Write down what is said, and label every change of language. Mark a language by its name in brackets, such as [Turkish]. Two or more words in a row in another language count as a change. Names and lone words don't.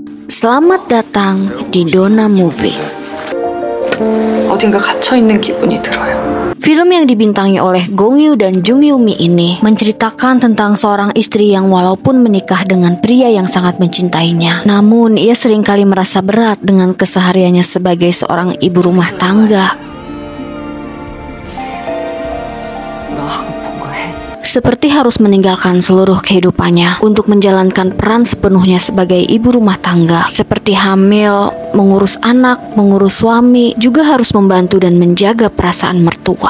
[Indonesian] Selamat datang di Dona Movie. [Korean] 어딘가 갇혀 있는 기분이 들어요. [Indonesian] Film yang dibintangi oleh Gong Yoo dan Jung Yoo Mi ini menceritakan tentang seorang istri yang walaupun menikah dengan pria yang sangat mencintainya, namun ia seringkali merasa berat dengan kesehariannya sebagai seorang ibu rumah tangga. Seperti harus meninggalkan seluruh kehidupannya untuk menjalankan peran sepenuhnya sebagai ibu rumah tangga, seperti hamil, mengurus anak, mengurus suami, juga harus membantu dan menjaga perasaan mertua.